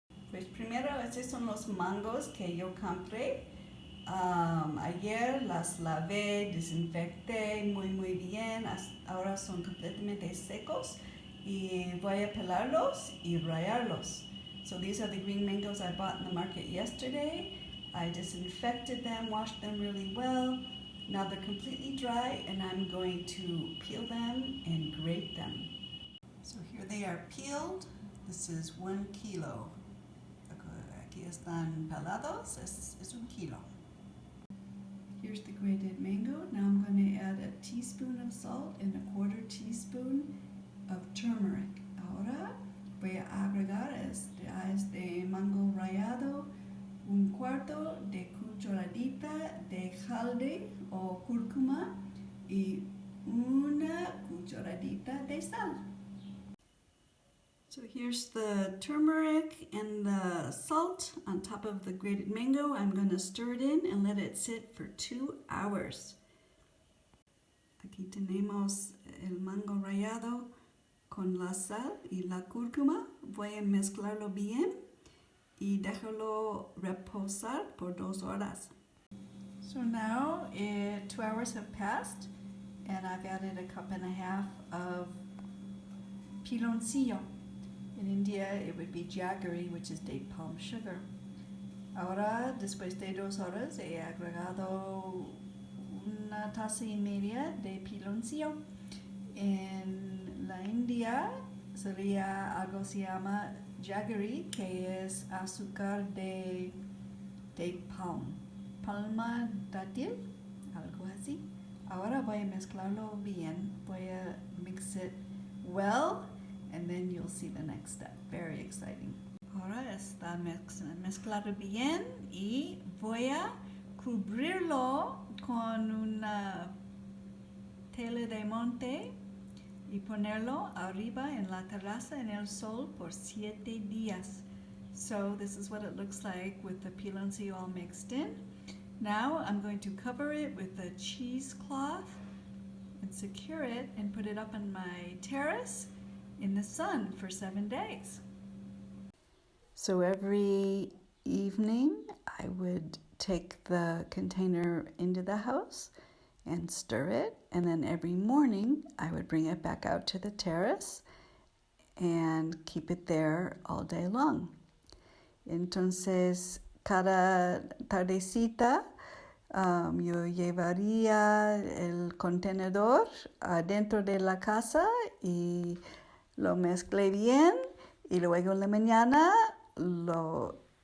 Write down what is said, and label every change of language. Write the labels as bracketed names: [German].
[Spanish] Pues primero, estos son los mangos que yo compré. Ayer las lavé, desinfecté muy bien, ahora son completamente secos y voy a pelarlos y rallarlos. [English] So these are the green mangoes I bought in the market yesterday. I disinfected them, washed them really well. Now they're completely dry and I'm going to peel them and grate them. So here they are peeled. This is 1 kilo. [Spanish] Aquí están pelados, es 1 kilo. [English] Here's the grated mango. Now I'm going to add a teaspoon of salt and a 1/4 teaspoon of turmeric. [Spanish] Ahora voy a agregar a este mango rallado 1/4 de cucharadita de jalde o cúrcuma y 1 cucharadita de sal. [English] So here's the turmeric and the salt on top of the grated mango. I'm going to stir it in and let it sit for 2 hours. [Spanish] Aquí tenemos el mango rallado con la sal y la cúrcuma. Voy a mezclarlo bien y déjalo reposar por 2 horas. [English] So now 2 hours have passed and I've added a 1.5 cups of piloncillo. In India, it would be jaggery, which is date palm sugar. [Spanish] Ahora, después de 2 horas, he agregado 1 taza y media de piloncillo. En la India sería algo se llama jaggery, que es azúcar de date palm, palma dátil, algo así. Ahora voy a mezclarlo bien. Voy a [English] mix it well. And then you'll see the next step. Very exciting. [Spanish] Ahora está mezclado bien y voy a cubrirlo con una tela de monte y ponerlo arriba en la terraza en el sol por 7 días. [English] So this is what it looks like with the piloncillo all mixed in. Now I'm going to cover it with a cheesecloth and secure it and put it up on my terrace in the sun for 7 days. So every evening I would take the container into the house and stir it, and then every morning I would bring it back out to the terrace and keep it there all day long. [Spanish] Entonces cada tardecita yo llevaría el contenedor adentro de la casa y lo mezclé bien y luego en la mañana lo